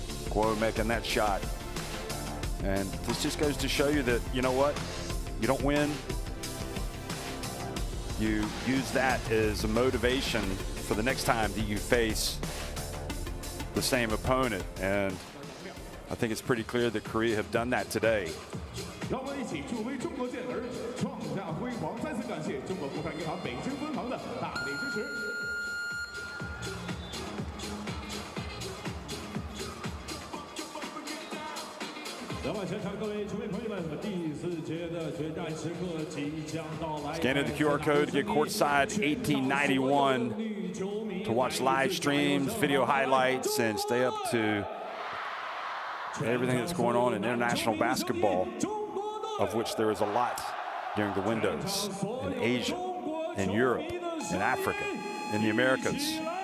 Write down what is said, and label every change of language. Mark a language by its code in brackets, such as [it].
[en] Guo making that shot. And this just goes to show you that, you know what? You don't win. You use that as a motivation for the next time that you face the same opponent. And I think it's pretty clear that Korea have done that today. [zh] 让我们一起助威中国健儿创下辉煌！再次感谢中国国泰银行北京分行的大力支持。那么，现场各位球迷朋友们，第4节的决战时刻即将到来。 [en] Scan the QR code to get courtside 1891 to watch live streams, video highlights, and stay up to everything that's going on in international basketball, of which there is a lot during the windows in Asia, in Europe, in Africa, in the Americas.